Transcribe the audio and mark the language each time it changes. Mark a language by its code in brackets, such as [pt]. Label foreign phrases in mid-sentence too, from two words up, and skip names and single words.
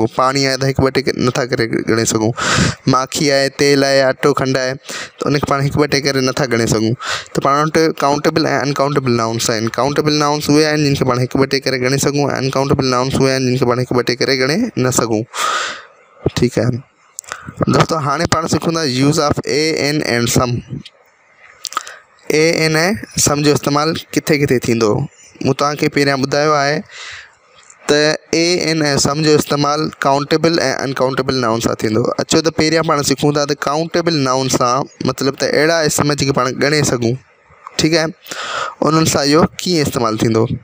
[sd] पाणी आहे त हिकु ॿ टे नथा करे ॻणे सघूं। माखी आहे, तेल आहे, अटो, खंडु आहे, त उनखे पाण हिकु ॿ टे करे नथा ॻणे सघूं। त पाण वटि काउंटेबल ऐं [en] uncountable nouns [sd] आहिनि। [en] countable nouns [sd] उहे आहिनि जिन खे पाण हिकु ॿ टे करे ॻणे सघूं, ऐं [en] uncountable nouns [sd] उहे आहिनि जिन खे पाण हिकु ॿ टे करे ॻणे न सघूं। ठीकु आहे दोस्तों, हाणे पाण सिखूं था [en] use of a an and some. a an [sd] ऐं सम जो इस्तेमालु किथे किथे थींदो। मूं तव्हांखे पहिरियां ॿुधायो आहे त [en] a an [sd] ऐं सम जो इस्तेमालु काउंटेबल ऐं [en] uncountable noun [sd] सां थींदो। अचो त पहिरियां पाण सिखूं था त [en] countable noun [sd] सां मतिलबु त अहिड़ा इस्म जेके पाण ॻणे सघूं। ठीकु आहे, उन्हनि सां इहो कीअं इस्तेमालु थींदो।